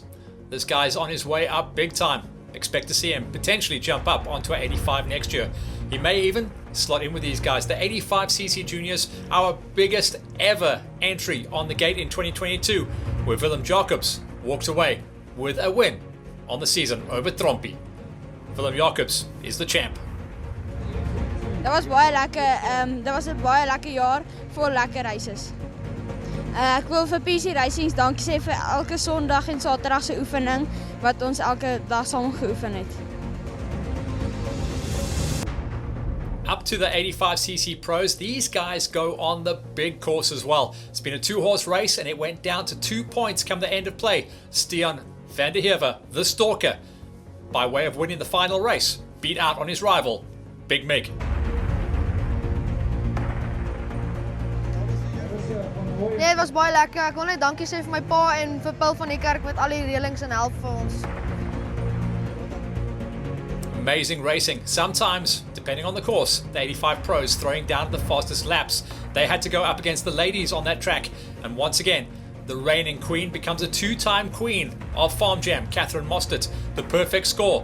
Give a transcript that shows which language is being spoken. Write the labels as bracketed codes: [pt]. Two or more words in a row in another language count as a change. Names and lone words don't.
[en] This guy's on his way up big time. Expect to see him potentially jump up onto an 85 next year. He may even slot in with these guys. The 85cc Juniors, our biggest ever entry on the gate in 2022, where Willem Jacobs walked away with a win on the season over Trompie. Willem Jacobs is the champ. [af] Dat was baie lekker. Dat was 'n baie lekker jaar vol lekker races. Ek wil vir PC Racings dankie sê vir elke Sondag en Saterdag se oefening wat ons elke dag saam geoefen het. [en] Up to the 85cc pros, these guys go on the big course as well. It's been a 2-horse race and it went down to 2 points come the end of play. Stian van der Heever, the stalker, by way of winning the final race, beat out on his rival, Big Mig. [af] Nee, het was baie lekker. Ek wil net dankie sê vir my pa en vir Paul van die kerk met al die reëlings en help vir ons. [en] Amazing racing. Sometimes, depending on the course, the 85 pros throwing down the fastest laps. They had to go up against the ladies on that track. And once again, the reigning queen becomes a two-time queen of Farm Jam, Catherine Mostert, the perfect score.